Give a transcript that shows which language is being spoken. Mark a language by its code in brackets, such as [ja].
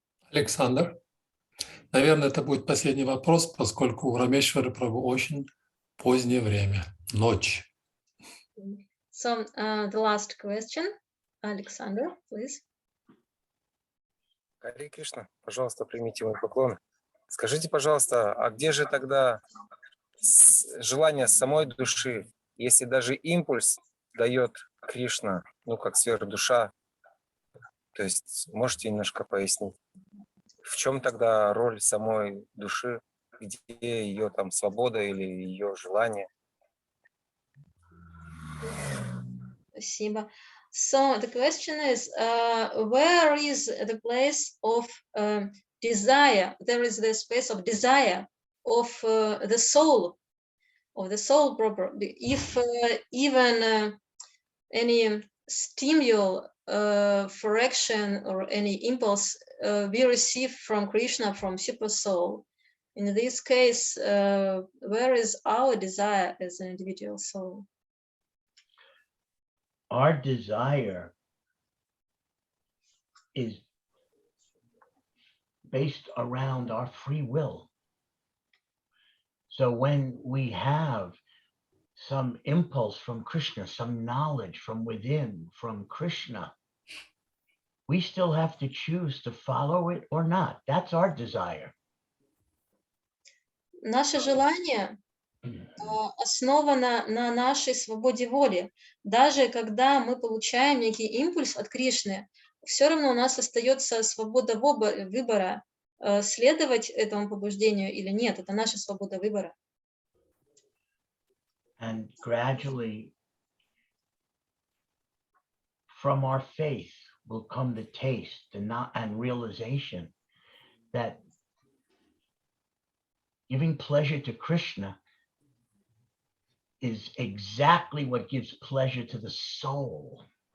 [ru] Александр, наверное, это будет последний вопрос, поскольку у Рамешвары Прабху очень позднее время, ночь. [en] So, the last question, Alexander, please. [ru] Харе Кришна, пожалуйста, примите мой поклон. Скажите, пожалуйста, а где же тогда желание самой души, если даже импульс дает Кришна, ну, как сверхдуша? То есть можете немножко пояснить, в чем тогда роль самой души, где ее там свобода или ее желание? Спасибо. [en] So the question is, where is the place of desire? There is the space of desire of the soul proper. If even any stimuli for action or any impulse we receive from Krishna, from Super Soul, in this case, where is our desire as an individual soul? Our desire is based around our free will. So when we have some impulse from Krishna, some knowledge from within, from Krishna, we still have to choose to follow it or not. That's our desire. [ru] Наше желание основано на нашей свободе воли. Даже когда мы получаем некий импульс от Кришны, все равно у нас остается свобода выбора, следовать этому побуждению или нет. Это наша свобода выбора. [en] And gradually, from our faith will come the taste and realization that giving pleasure to Krishna is exactly what gives pleasure to the soul.